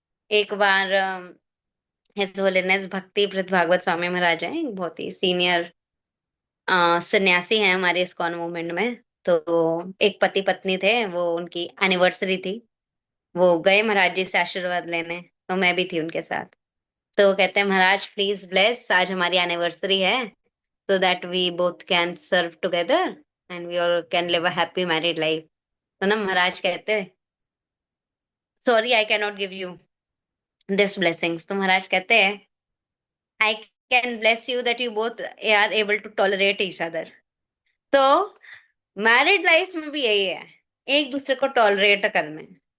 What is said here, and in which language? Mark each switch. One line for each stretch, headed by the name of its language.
Hindi: एक बार his holiness भक्ति वृद्ध भागवत स्वामी महाराज हैं, बहुत ही सीनियर सन्यासी हैं हमारे इस्कॉन मूवमेंट में। तो एक पति पत्नी थे, वो उनकी एनिवर्सरी थी, वो गए महाराज जी से आशीर्वाद लेने, तो मैं भी थी उनके साथ। तो वो कहते हैं महाराज प्लीज ब्लेस, आज हमारी एनिवर्सरी है,
English: so that we both can serve together and we all can live a happy married life।
Hindi: तो ना महाराज कहते हैं
English: Sorry I can not give you this blessings.
Hindi: तो महाराज कहते हैं
English: I can bless you that you both are able to tolerate each other.
Hindi: तो married life में भी यही है, एक दूसरे को टॉलरेट करना है।